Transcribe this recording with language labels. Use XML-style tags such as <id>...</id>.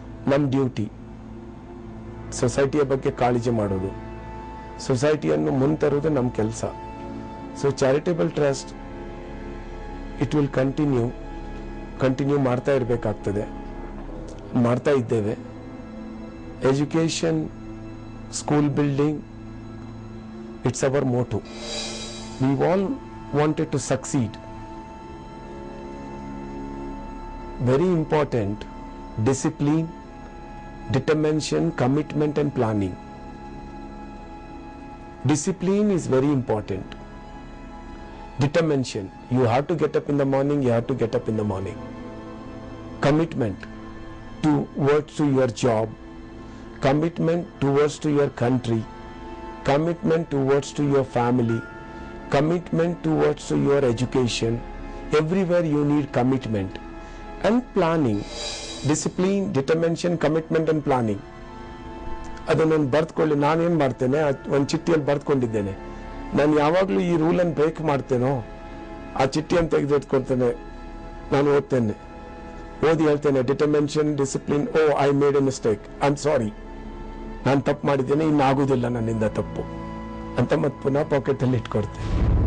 <kn>ನಮ್ಮ ಡ್ಯೂಟಿ ಸೊಸೈಟಿಯ ಬಗ್ಗೆ ಕಾಳಜಿ ಮಾಡೋದು, ಸೊಸೈಟಿಯನ್ನು ಮುಂತರೋದು ನಮ್ಮ ಕೆಲಸ.</kn> <en>so charitable trust it will continue</en> <kn>ಮಾಡ್ತಾ ಇರಬೇಕಾಗ್ತದೆ, ಮಾಡ್ತಾ ಇದ್ದೇವೆ.</kn> <en>Education, school building, it's our motto. We all wanted to succeed. Very important, discipline, determination, commitment and planning. Discipline is very important. Determination, you have to get up in the morning, you have to get up in the morning. Commitment towards to your job, commitment towards to your country, commitment towards to your family, commitment towards to your education. Everywhere you need commitment. And planning, discipline, determination, commitment and planning.</en> <kn>ಅದನ್ನು ಬರ್ದ್ಕೊಳ್ಳಿ. ನಾನೇನು ಮಾಡ್ತೇನೆ, ಒಂದು ಚಿಟ್ಟಿಯಲ್ಲಿ ಬರ್ದ್ಕೊಂಡಿದ್ದೇನೆ. ನಾನು ಯಾವಾಗಲೂ ಈ ರೂಲನ್ನು break ಮಾಡ್ತೇನೋ ಆ ಚಿಟ್ಟಿಯನ್ನು ತೆಗೆದಿಟ್ಕೊಳ್ತೇನೆ, ನಾನು ಓದ್ತೇನೆ, ಓದಿ ಹೇಳ್ತೇನೆ, determination, discipline,</kn> <en>oh I made a mistake, I am sorry,</en> <kn>ನಾನು ತಪ್ಪು ಮಾಡಿದ್ದೇನೆ, ಇನ್ನಾಗುವುದಿಲ್ಲ ನನ್ನಿಂದ ತಪ್ಪು ಅಂತ ಮತ್ತೆ ಪುನಃ ಪಾಕೆಟಲ್ಲಿ ಇಟ್ಕೊಡ್ತೇನೆ.</kn>